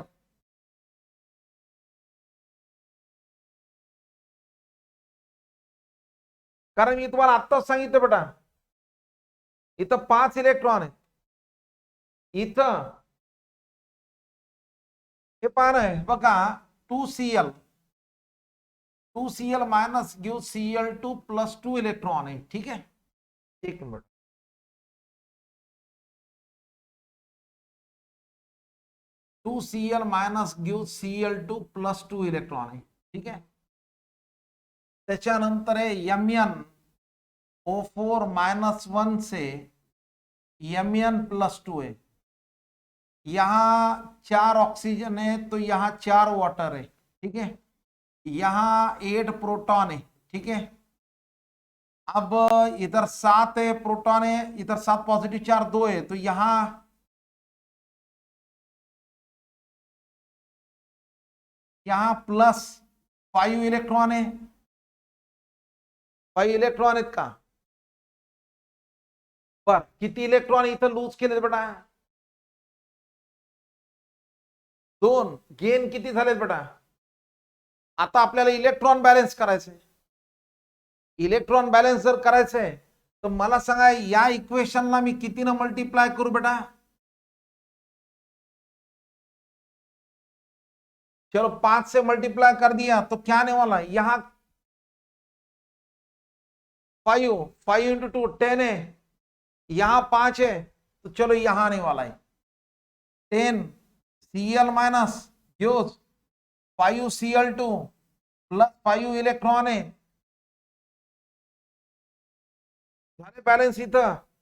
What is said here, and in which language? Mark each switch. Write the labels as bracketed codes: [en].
[mr] कारण मी तुम्हाला आत्ताच सांगितलं बेटा, इथं 5 इलेक्ट्रॉन आहेत, इथं हे पान आहे बघा, 2Cl, 2Cl minus give Cl2 plus 2 electron आहे, ठीक आहे, एक minute, 2Cl minus give Cl2 plus 2 electron आहे, ठीक आहे. त्याच्यानंतर आहे [hi] MnO4 माइनस 1 से Mn प्लस 2 है, यहाँ 4 ऑक्सीजन है तो यहाँ 4 वाटर है, ठीक है, यहाँ 8 प्रोटॉन है, ठीक है. अब इधर 7 है प्रोटॉन है, इधर 7 पॉजिटिव चार्ज 2 है, तो यहाँ प्लस 5 इलेक्ट्रॉन है, [mr] 5 इलेक्ट्रॉन आहेत का? बर, किती इलेक्ट्रॉन इथं लूज केले बेटा? 2. गेन किती झालेत बेटा? आता आपल्याला इलेक्ट्रॉन बॅलन्स करायचंय. इलेक्ट्रॉन बॅलन्स जर करायचंय तर मला सांगा, या इक्वेशनला मी कितीनं मल्टीप्लाय करू बेटा? [hi] चलो 5 से मल्टीप्लाई कर दिया तो क्या आने वाला है? यहां 5 इंटू 2 10 है, यहां 5 है, तो चलो यहां आने वाला है 10 Cl minus 5 Cl2 plus 5 electron है, [mr] झाले बॅलन्स इथं?